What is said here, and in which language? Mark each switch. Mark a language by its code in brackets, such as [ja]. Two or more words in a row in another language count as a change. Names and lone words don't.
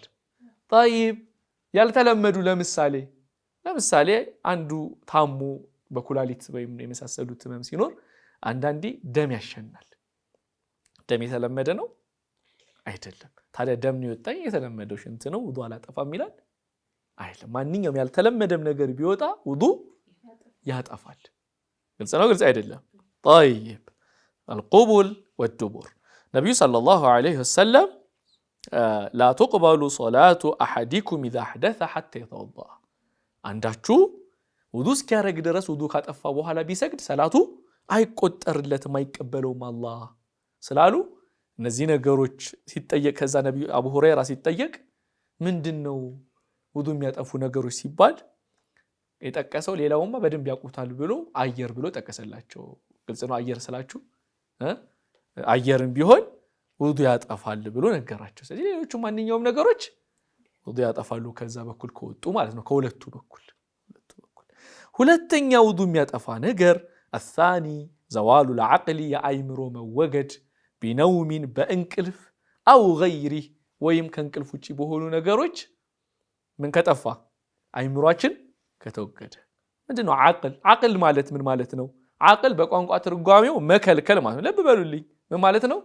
[am] طيب ያልተለመዱ ለምሳሌ አንዱ ታሞ በኩላሊት ወይም የመሳሰሉት ህመም ሲኖር አንዳንዴ ደም ያሸናል። ደም የተለመደ ነው አይደለም። ታዲያ ደም ነው የወጣኝ የተለመደው ሽንት ነው ውዱ አላጠፋም ይላል አይደለም። ማንኛውም ያልተለመደም ነገር ቢወጣ ውዱ ያጠፋል። ግልጽ ነው ግልጽ አይደለም? [ar] طيب القبول والدبر ነብዩ صلى الله عليه وسلم لا تقبل صلاة أحدكم إذا أحدث حتى يتوضأ [am] አንዳችሁ ውዱ እስኪያረግ ድረስ ውዱ ካጠፋ በኋላ ቢሰግድ ሰላቱ አይቆጠርለትም አይቀበለውም አላህ ስላሉ እነዚህ ነገሮች ሲጠየቅ ከዛ ነብዩ አቡ ሁረይራ ሲጠየቅ ምንድነው ውዱ የሚያጠፉ ነገሮች ሲባል የጠቀሰው ሌላውማ በደንብ ያውቁታል ብሎ አየር ብሎ ጠቀሰላቸው። ግልጽ ነው። አየር ስላችሁ አየርም ቢሆን ውዱ ያጠፋል ብሎ ነገራቸው። ስለዚህ ሌሎቹ ማንኛውም ነገሮች ውዱ ያጠፋሉ ከዛ በኩል ከወጡ ማለት ነው። ከሁለቱ በኩል ሁለተኛ ውዱ የሚያጠፋ ነገር [ar] الثاني زوال العقل [am] የአይምሮ መወገድ ቢነውሚን በእንቅልፍ [ar] أو غيره [am] ወይም ከእንቅልፍ ውጪ በሆኑ ነገሮች ምን ከጠፋ አይምሮአችን ከተወገደ። ምንድነው አቅል ማለት ምን ማለት ነው? አቅል በቋንቋ ትርጓሜው መከልከል ማለት ነው። ልብ በሉልኝ ምን ማለት ነው?